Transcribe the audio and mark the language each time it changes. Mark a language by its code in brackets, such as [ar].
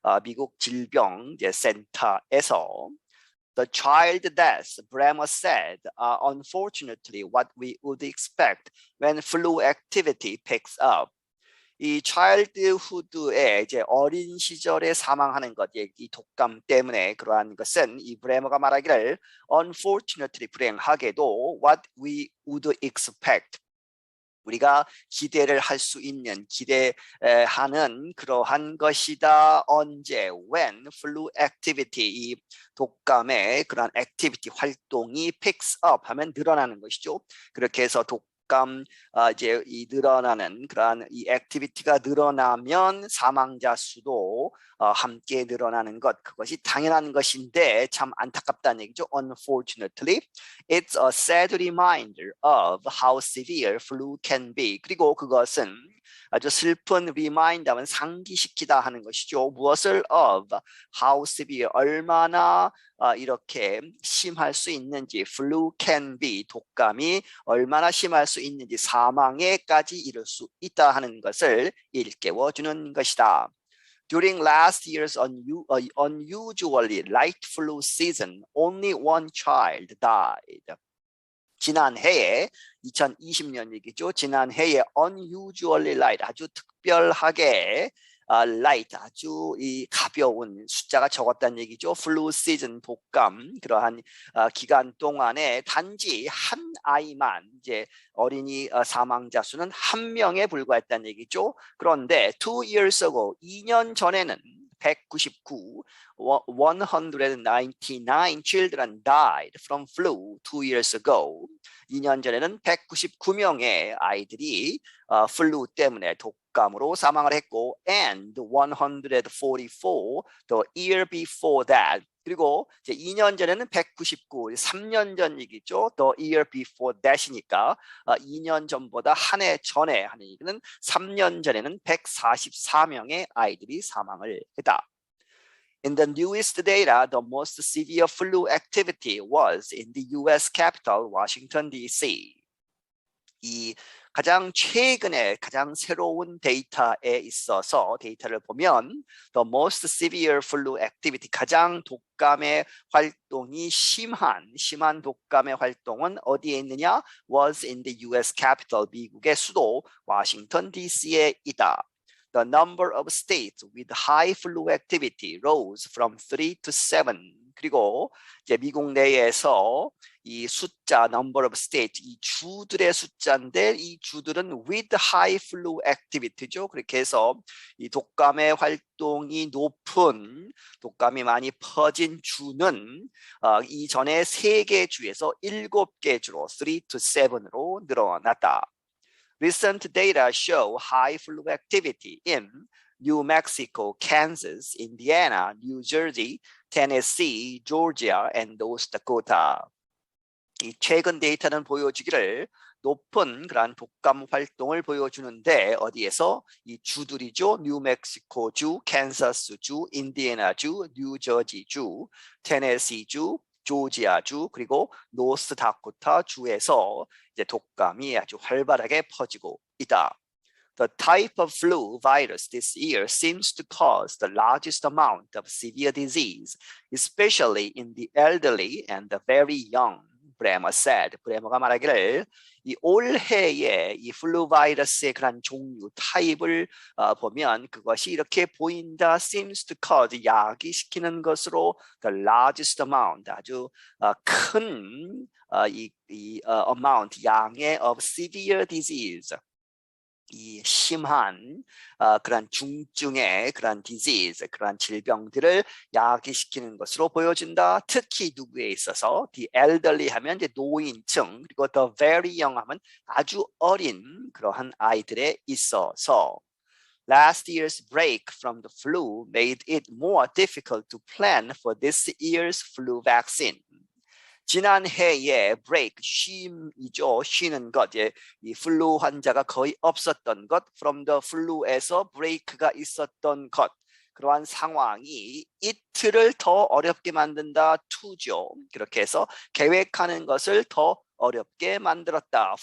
[ko] 미국 질병 이제 센터에서. [en] The child deaths, Bremer said, are unfortunately what we would expect when flu activity picks up. [ko] 이 childhood에 이제 어린 시절에 사망하는 것, 이 독감 때문에 그러한 것은 이 브레머가 말하기를 unfortunately 불행하게도 [en] what we would expect, [ko] 우리가 기대를 할 수 있는, 기대하는 그러한 것이다. 언제? [en] When flu activity, [ko] 이 독감의 그런 액티비티 활동이 [en] picks up [ko] 하면 늘어나는 것이죠. 그렇게 해서 독감 이제 이 늘어나는 그러한 이 액티비티가 늘어나면 사망자 수도 함께 늘어나는 것, 그것이 당연한 것인데 참 안타깝다는 얘기죠. [en] Unfortunately, it's a sad reminder of how severe flu can be. [ko] 그리고 그것은 아주 슬픈 리마인드하면 상기시키다 하는 것이죠. 무엇을? [en] of how severe, [ko] 얼마나 이렇게 심할 수 있는지, [en] flu can be, [ko] 독감이 얼마나 심할 수 있는지, 사망에까지 이를 수 있다 하는 것을 일깨워주는 것이다. [en] During last year's unusually light flu season, only one child died. [ko] 지난해에 2020년 얘기죠. 지난해에 [en] unusually light, [ko] 아주 특별하게 light, 아주 이 가벼운, 숫자가 적었다는 얘기죠. [en] flu season, [ko] 독감, 그러한 기간 동안에 단지 한 아이만, 이제 어린이 사망자 수는 한 명에 불과했다는 얘기죠. 그런데 [en] 2 years ago, [ko] 2년 전에는 [en] 199, 199 children died from flu 2 years ago. [ko] 2년 전에는 199명의 아이들이 플루 때문에 독감으로 사망을 했고, [en] and 144 the year before that. [ko] 그리고 이제 2년 전에는 199, 3년 전 얘기죠. [en] The year before that [ko] 이니까 2년 전보다 한 해 전에 하는 얘기는 3년 전에는 144명의 아이들이 사망을 했다. [en] In the newest data, the most severe flu activity was in the US capital, Washington, D.C. [ko] 이 가장 최근에 가장 새로운 데이터에 있어서 데이터를 보면 [en] the most severe flu activity, [ko] 가장 독감의 활동이 심한 독감의 활동은 어디에 있느냐? [en] was in the US capital, [ko] 미국의 수도 워싱턴 DC에 있다. [en] The number of states with high flu activity rose from 3 to 7. [ko] 그리고 이제 미국 내에서 이 숫자, [en] number of states, [ko] 이 주들의 숫자인데 이 주들은 [en] with high flu activity [ko] 죠. 그렇게 해서 이 독감의 활동이 높은, 독감이 많이 퍼진 주는 이전에 3개 주에서 7개 주로 [en] 3 to 7 [ko] 으로 늘어났다. [en] Recent data show high flu activity in New Mexico, Kansas, Indiana, New Jersey, Tennessee, Georgia, and North Dakota. [ko] 이 최근 데이터는 보여주기를 높은 그런 독감 활동을 보여주는데 어디에서? 이 주들이죠. 뉴멕시코주, 캔사스주, 인디애나주, 뉴저지주, 테네시주, 조지아주, 그리고 노스다코타 주에서 이제 독감이 아주 활발하게 퍼지고 있다. [en] The type of flu virus this year seems to cause the largest amount of severe disease, especially in the elderly and the very young. 브레머 said. [ko] 브레머가 말하기를 이 올해의 이 플루 바이러스의 그런 종류, 타입을 보면 그것이 이렇게 보인다. [en] seems to cause, [ko] 야기시키는 것으로 [en] the largest amount, [ko] 아주 큰 amount, 양의 [en] of severe disease, [ko] 이 심한 그런 중증의 그런 disease, 그런 질병들을 야기시키는 것으로 보여진다. 특히 누구에 있어서 [en] the elderly [ko] 하면 이제 노인층, 그리고 [en] the very young [ko] 하면 아주 어린 그러한 아이들에 있어서 [en] Last year's break from the flu made it more difficult to plan for this year's flu vaccine. [ko] 지난해에 break, 쉼이죠. 쉬는 것, 이 플루 환자가 거의 없었던 것, [en] from the flu [ko] 에서 break가 있었던 것, 그러한 상황이 이틀을 더 어렵게 만든다. to죠. 그렇게 해서 계획하는 것을 더 어렵게 만들었다.